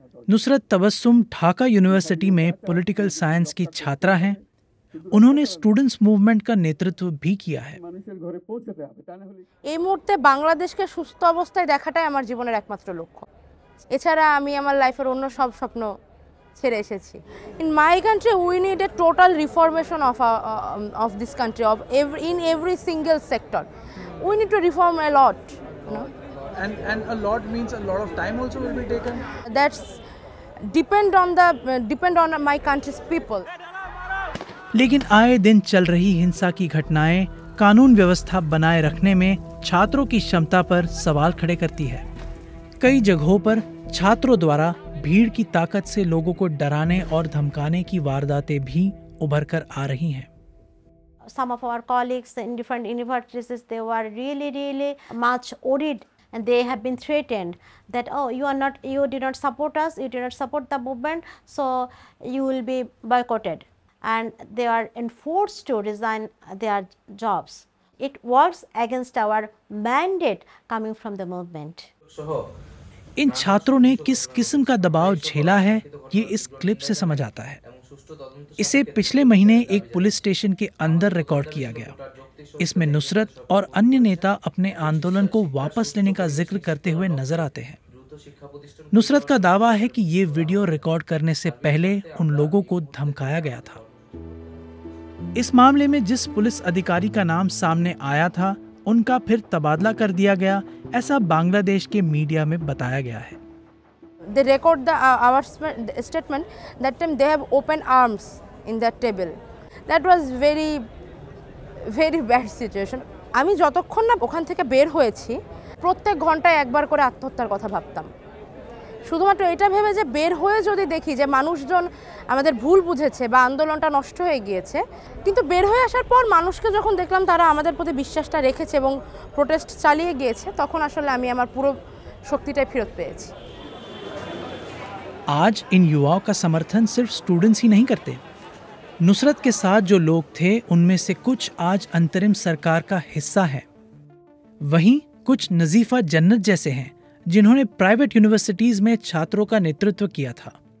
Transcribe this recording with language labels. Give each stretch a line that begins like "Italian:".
Hindi: Nusrat Tabassum Dhaka university में political science की छात्रा हैं। उन्होंने स्टूडेंट्स मूवमेंट का नेतृत्व भी किया है।
Bangla: এই মুহূর্তে বাংলাদেশকে সুস্থ অবস্থায় দেখাটাই আমার জীবনের একমাত্র লক্ষ্য। এছাড়া আমি আমার লাইফের অন্য সব স্বপ্ন ছেড়ে এসেছি।
English: In my country we need a total reformation of this country, in every single sector. We need to reform a lot, you know. And a lot means a lot of time also will be taken. That's depend on my country's people.
Hindi: लेकिन आए दिन चल रही हिंसा की घटनाएं कानून व्यवस्था बनाए रखने में छात्रों की क्षमता पर सवाल खड़े करती है। कई जगहों पर छात्रों द्वारा भीड़ की ताकत से लोगों को डराने और धमकाने की वारदातें भी उभर कर आ रही हैं।
English: Some of our colleagues in different universities, they were really much worried, and they have been threatened that, oh, you did not support us, you did not support the movement, so you will be boycotted, and they are enforced to resign their jobs. It works against our mandate coming from the movement.
Hindi: इन छात्रों ने किस किस्म का दबाव झेला है, ये इस क्लिप से समझ आता है। इसे पिछले महीने एक पुलिस स्टेशन के अंदर रिकॉर्ड किया गया। इसमें नुसरत और अन्य नेता अपने आंदोलन को वापस लेने का जिक्र करते हुए नजर आते हैं। नुसरत का दावा है कि ये वीडियो रिकॉर्ड करने से पहले उन लोगों को धमकाया गया था। इस मामले में जिस पुलिस अधिकारी का नाम सामने आया था, उनका फिर तबादला कर दिया गया, ऐसा बांग्लादेश के मीडिया में बताया गया है।
English: They record our statement that time they have open arms in that table. That was very bad situation.
Bangla: আমি যতক্ষণ না ওখান থেকে বের হয়েছি, প্রত্যেক ঘন্টায় একবার করে আত্মহত্যার কথা ভাবতাম। শুধুমাত্র এটা ভেবে যে বের হয়ে যদি দেখি যে মানুষজন আমাদের ভুল বুঝেছে বা আন্দোলনটা নষ্ট হয়ে গিয়েছে, কিন্তু বের হয়ে আসার পর মানুষকে যখন দেখলাম তারা আমাদের প্রতি বিশ্বাসটা রেখেছে এবং প্রোটেস্ট চালিয়ে গিয়েছে, তখন আসলে আমি আমার পুরো শক্তিটাই ফেরত পেয়েছি।
Hindi: आज इन युवाओं का समर्थन सिर्फ स्टूडेंट्स ही नहीं करते। नुसरत के साथ जो लोग थे, उनमें से कुछ आज अंतरिम सरकार का हिस्सा है। वहीं कुछ नजीफा जन्नत जैसे हैं, जिन्होंने प्राइवेट यूनिवर्सिटीज में छात्रों का नेतृत्व किया था।